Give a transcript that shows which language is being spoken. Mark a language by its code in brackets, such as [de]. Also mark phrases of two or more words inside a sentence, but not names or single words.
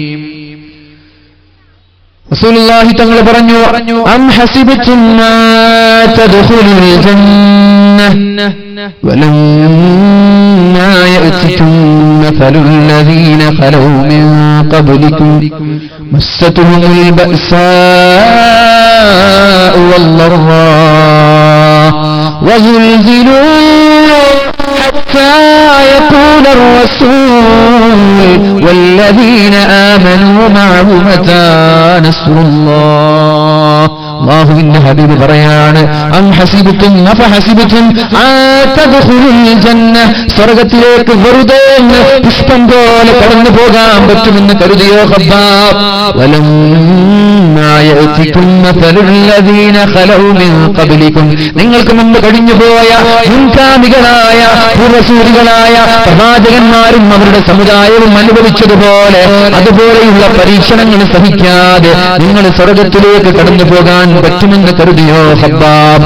[ml] റസൂലുള്ളാഹി തങ്ങൾ പറഞ്ഞു, [ar] أم حسبتم ما تدخلوا الجنة ولما يأتكم مثل الذين خلوا من قبلكم مستهم البأساء والضراء وزلزلوا حتى يقول الرسول والذين آمنوا معه متى نصر الله. [ml] അല്ലാഹുവിന്റെ ഹബീബ് പറയാണ്, [ar] أفحسبتم تدخلوا الجنة, [ml] സ്വർഗ്ഗത്തിലേക്ക് വെറുതെ പുഷ്പം പോലെ കടന്നു പോകാൻ പറ്റുമെന്ന് കരുതിയോ ഖബ്ബാബ്? [ar] ولما يأتكم مثل الذين خلوا من قبلكم, [ml] നിങ്ങൾക്ക് മുമ്പ് കഴിഞ്ഞുപോയ മുൻകാമികളായ പൂർവസൂരികളായ പ്രവാചകന്മാരും അവരുടെ സമുദായവും അനുഭവിച്ചതുപോലെ അതുപോലെയുള്ള പരീക്ഷണങ്ങൾ സഹിക്കാതെ നിങ്ങൾ സ്വർഗ്ഗത്തിലേക്ക് കടന്നു പോകാൻ പറ്റുമെന്ന് കരുതിയോ ഖബ്ബാബ്?